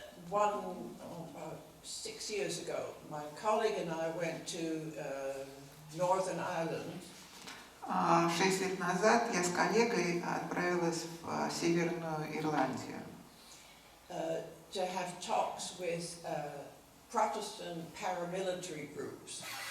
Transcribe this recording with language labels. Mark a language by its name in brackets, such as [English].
[English] About 6 years ago, my colleague and I went to Northern Ireland. [Russian] 6 лет назад я с коллегой отправилась в Северную Ирландию. [English] To have talks with Protestant paramilitary groups.